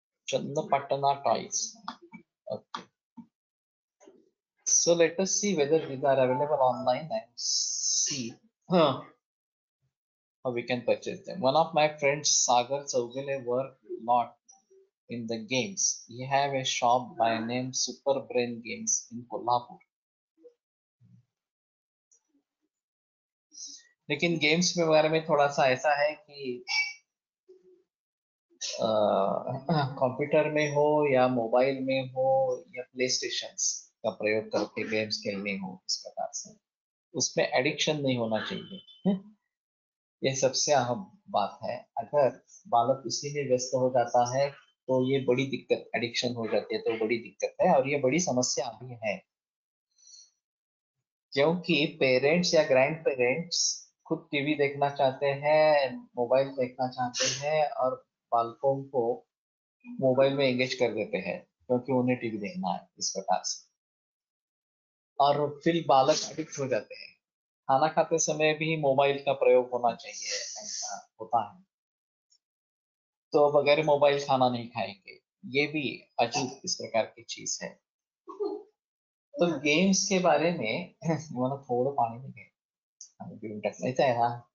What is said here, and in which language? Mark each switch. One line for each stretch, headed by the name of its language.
English: Channapatana toys. Okay. So let us see whether these are available online and see how we can purchase them. One of my friends, Sagar Chaugale, work a lot in the games. He have a shop by name Super Brain Games in Kolhapur.
Hindi: लेकिन games के बारे में थोड़ा सा ऐसा है कि computer में हो या मोबाइल में हो या प्ले स्टेशन का प्रयोग करके गेम्स खेलने हो, इस प्रकार से उसमें एडिक्शन नहीं होना चाहिए. ये सबसे अहम बात है. अगर बालक उसी में व्यस्त हो जाता है तो ये बड़ी दिक्कत, एडिक्शन हो जाती है तो बड़ी दिक्कत है, और ये बड़ी समस्या अभी है. क्योंकि पेरेंट्स या ग्रैंड पेरेंट्स खुद टीवी देखना चाहते हैं, मोबाइल देखना चाहते हैं, और बालकों को मोबाइल में एंगेज कर देते हैं क्योंकि उन्हें टीवी देखना है, इस प्रकार से. और फिर बालक एडिक्ट हो जाते हैं. खाना खाते समय भी मोबाइल का प्रयोग होना चाहिए, ऐसा होता है. तो बगैर मोबाइल खाना नहीं खाएंगे, ये भी अजीब इस प्रकार की चीज है. तो गेम्स के बारे में
Marathi: मला थोडं पाणी नाही पिऊन टाकायचं आहे ना.